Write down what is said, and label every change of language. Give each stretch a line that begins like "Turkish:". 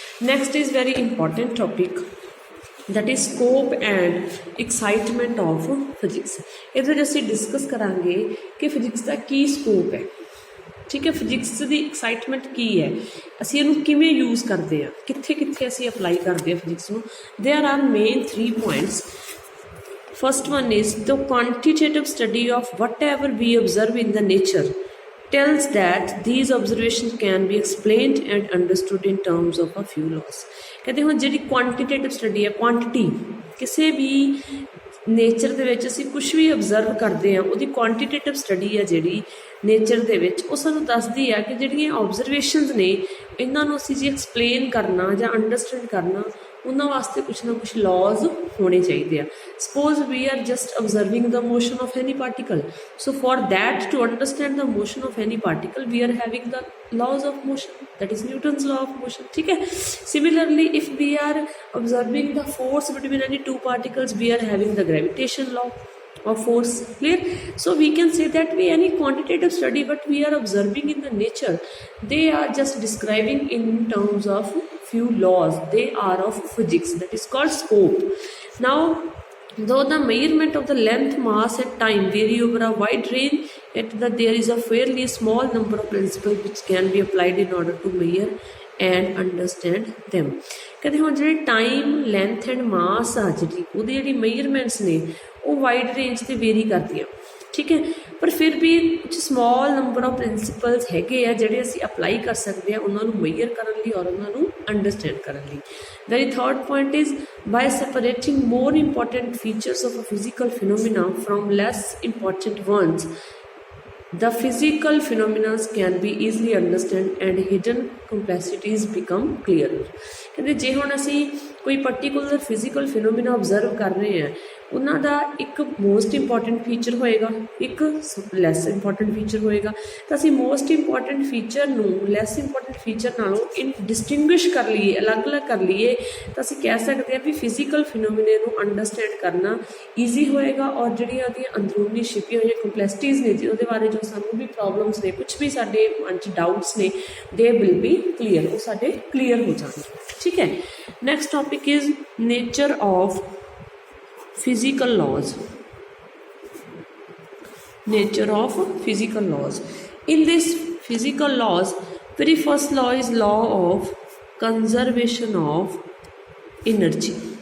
English: Next is very important topic, that is scope and excitement of physics.
Punjabi: ਇਹਦੇ ਵਿੱਚ ਅਸੀਂ discuss ਕਰਾਂਗੇ ਕਿ ਫਿਜ਼ਿਕਸ ਦਾ ਕੀ ਸਕੋਪ ਹੈ, ਠੀਕ ਹੈ. ਫਿਜ਼ਿਕਸ ਦੀ ਐਕਸਾਈਟਮੈਂਟ ਕੀ ਹੈ, ਅਸੀਂ ਇਹਨੂੰ ਕਿਵੇਂ ਯੂਜ਼ ਕਰਦੇ ਹਾਂ, ਕਿੱਥੇ ਕਿੱਥੇ ਅਸੀਂ ਅਪਲਾਈ ਕਰਦੇ ਹਾਂ ਫਿਜ਼ਿਕਸ ਨੂੰ.
English: There are main 3 points. First one is the quantitative study of whatever we observe in the nature tells that these observations can be explained and understood in terms of a few laws.
Punjabi: ਕਹਿੰਦੇ ਹੁਣ ਜਿਹੜੀ quantitative study ਹੈ, quantity, ਕਿਸੇ ਵੀ nature ਦੇ ਵਿੱਚ ਅਸੀਂ ਕੁਛ ਵੀ observe ਕਰਦੇ ਹਾਂ, ਉਹਦੀ ਕੁਆਂਟੀਟੇਟਿਵ ਸਟੱਡੀ ਹੈ ਜਿਹੜੀ ਨੇਚਰ ਦੇ ਵਿੱਚ, ਉਹ ਸਾਨੂੰ ਦੱਸਦੀ ਹੈ ਕਿ ਜਿਹੜੀਆਂ ਓਬਜ਼ਰਵੇਸ਼ਨਸ ਨੇ ਇਹਨਾਂ ਨੂੰ ਅਸੀਂ ਜੇ ਐਕਸਪਲੇਨ ਕਰਨਾ ਜਾਂ ਅੰਡਰਸਟੈਂਡ ਕਰਨਾ, ਉਹਨਾਂ ਵਾਸਤੇ ਕੁਛ ਨਾ ਕੁਛ ਲਾਜ਼ ਹੋਣੇ ਚਾਹੀਦੇ ਆ.
English: suppose we are just observing the motion of any particle, so for that to understand the motion of any particle we are having the laws of motion, that is Newton's law of motion,
Punjabi: ठीक है.
English: Similarly, if we are observing the force between any two particles, we are having the gravitation law of force. Clear? So we can say that we any quantitative study what we are observing in the nature, they are just describing in terms of few laws, they are of physics, that is called scope. Now though the measurement of the length, mass and time vary over a wide range, yet that there is a fairly small number of principles which can be applied in order to measure and understand them.
Punjabi: ਕਹਿੰਦੇ ਹੁਣ ਜਿਹੜੇ time, length and ਮਾਸ ਆ ਜਿਹੜੀ ਉਹਦੀ ਜਿਹੜੀ ਮੇਜਰਮੈਂਟਸ ਨੇ ਉਹ wide range 'ਤੇ ਵੇਰੀ ਕਰਦੀਆਂ, ਠੀਕ ਹੈ. ਪਰ ਫਿਰ ਵੀ ਕੁਛ ਸਮਾਲ ਨੰਬਰ ਆਫ ਪ੍ਰਿੰਸੀਪਲਸ ਹੈਗੇ ਆ ਜਿਹੜੇ ਅਸੀਂ ਅਪਲਾਈ ਕਰ ਸਕਦੇ ਹਾਂ ਉਹਨਾਂ ਨੂੰ ਮੇਜਰ ਕਰਨ ਲਈ ਔਰ ਉਹਨਾਂ ਨੂੰ ਅੰਡਰਸਟੈਂਡ ਕਰਨ ਲਈ.
English: Very third point is by separating more important features of a physical phenomena from less important ones, the physical phenomena can be easily understood and hidden complexities become clearer.
Punjabi: ਕਹਿੰਦੇ ਜੇ ਹੁਣ ਅਸੀਂ ਕੋਈ ਪਰਟੀਕੂਲਰ ਫਿਜ਼ੀਕਲ ਫਿਨੋਮੀਨਾ ਓਬਜ਼ਰਵ ਕਰ ਰਹੇ ਹਾਂ, ਉਹਨਾਂ ਦਾ ਇੱਕ ਮੋਸਟ ਇੰਪੋਰਟੈਂਟ ਫੀਚਰ ਹੋਏਗਾ, ਇੱਕ ਲੈਸ ਇੰਪੋਰਟੈਂਟ ਫੀਚਰ ਹੋਏਗਾ। ਤਾਂ ਅਸੀਂ ਮੋਸਟ ਇੰਪੋਰਟੈਂਟ ਫੀਚਰ ਨੂੰ ਲੈਸ ਇੰਪੋਰਟੈਂਟ ਫੀਚਰ ਨਾਲੋਂ ਡਿਸਟਿੰਗੁਇਸ਼ ਕਰ ਲਈਏ, ਅਲੱਗ-ਅਲੱਗ ਕਰ ਲਈਏ, ਤਾਂ ਅਸੀਂ ਕਹਿ ਸਕਦੇ ਹਾਂ ਵੀ ਫਿਜ਼ੀਕਲ ਫਿਨੋਮੀਨੇ ਨੂੰ ਅੰਡਰਸਟੈਂਡ ਕਰਨਾ ਈਜ਼ੀ ਹੋਏਗਾ। ਔਰ ਜਿਹੜੀਆਂ ਉਹਦੀਆਂ ਅੰਦਰੂਨੀ ਛਿਪੀਆਂ ਹੋਈਆਂ ਕੰਪਲੈਕਸਿਟੀਜ਼ ਨੇ ਜੀ, ਉਹਦੇ ਬਾਰੇ ਜੋ ਸਾਨੂੰ ਵੀ ਪ੍ਰੋਬਲਮਸ ਨੇ, ਕੁਛ ਵੀ ਸਾਡੇ ਮਨ 'ਚ ਡਾਊਟਸ ਨੇ,
English: they will be clear,
Punjabi: ਉਹ ਸਾਡੇ ਕਲੀਅਰ ਹੋ ਜਾਣਗੇ। ਠੀਕ ਹੈ,
English: Next topic is nature of physical laws. Nature of physical laws. In this physical laws, very first law is law of conservation of energy.